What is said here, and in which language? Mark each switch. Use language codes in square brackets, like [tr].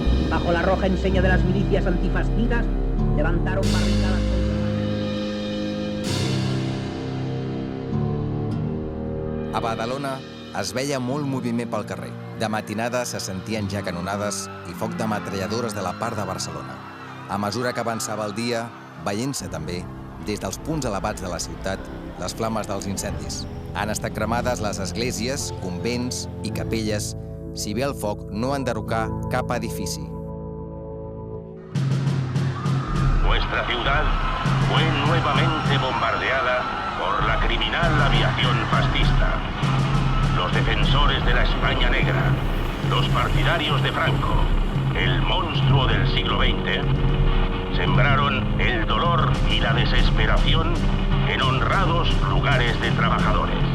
[es] Bajo la roja enseña de las milicias antifascistas, levantaron barricadas [ca] A Badalona es veia molt moviment pel carrer. De matinada se sentien ja canonades i foc de metralladores de la part de Barcelona. A mesura que avançava el dia, veient-se també, des dels punts elevats de la ciutat, les flames dels incendis. Han estat cremades les esglésies, convents i capelles, si bé el foc no enderrocà cap edifici. [es] Nuestra ciudad fue nuevamente bombardeada por la criminal aviación fascista. Los defensores de la España negra, los partidarios de Franco, el monstruo del siglo XX, sembraron el dolor y la desesperación en honrados lugares de trabajadores.